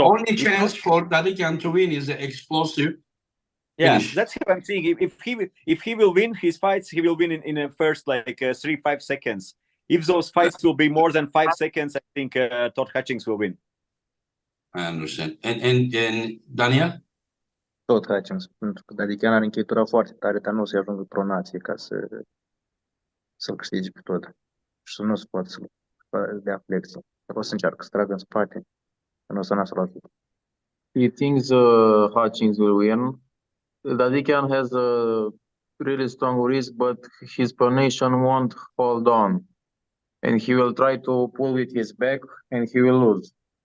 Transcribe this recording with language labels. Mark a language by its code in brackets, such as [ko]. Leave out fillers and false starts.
[en] only chance for Dadekian to win is the explosive finish. That's what I'm saying. If he will win his fights, he will win in the first 3-5 seconds. If those fights will be more than 5 seconds, I think Todd Hutchings will win. I understand. And Daniel? [ro] Tot Hutchings, pentru că Dadekian are încheietura foarte tare, dar nu o să ajungă pronație ca să-l câștige pe tot. Și nu se poate să dea flexie. O să încearcă să tragă în spate, nu o să nasă la fit. [en] He thinks Hutchings will win. Dadekian has a really strong wrist, but his pronation won't hold on. And he will try to pull with his back, and he will lose.